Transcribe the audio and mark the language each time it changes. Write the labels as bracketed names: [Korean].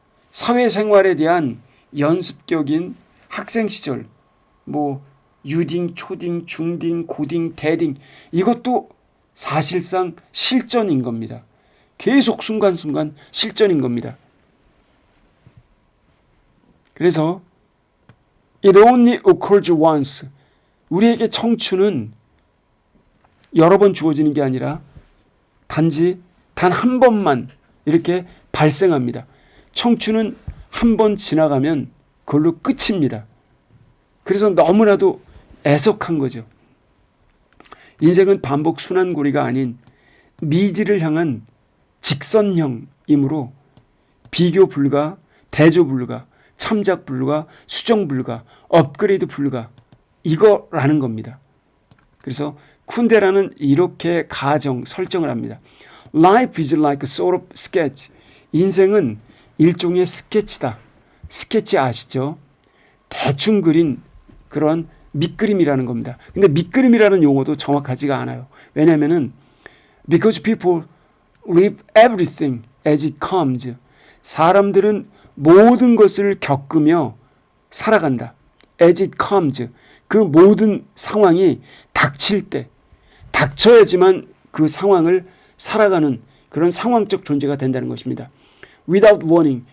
[Korean] 사회생활에 대한 연습격인 학생 시절 뭐 유딩, 초딩, 중딩, 고딩, 대딩 이것도 사실상 실전인 겁니다. 계속 순간순간 실전인 겁니다. 그래서 [English] it only occurs once. [Korean] 우리에게 청춘은 여러 번 주어지는 게 아니라 단지 단 한 번만 이렇게 발생합니다. 청춘은 한 번 지나가면 그걸로 끝입니다. 그래서 너무나도 애석한 거죠. 인생은 반복 순환고리가 아닌 미지를 향한 직선형이므로 비교 불가, 대조 불가, 참작 불가, 수정 불가, 업그레이드 불가 이거라는 겁니다. 그래서 쿤데라는 이렇게 설정을 합니다. [English] Life is like a sort of sketch. [Korean] 인생은 일종의 스케치다. 스케치 아시죠? 대충 그린 그런 밑그림이라는 겁니다. 근데 밑그림이라는 용어도 정확하지가 않아요. 왜냐하면은 [English] because people live everything as it comes. [Korean] 사람들은 모든 것을 겪으며 살아간다. [English] as it comes. [Korean] 그 모든 상황이 닥칠 때 닥쳐야지만 그 상황을 살아가는 그런 상황적 존재가 된다는 것입니다. [English] without warning.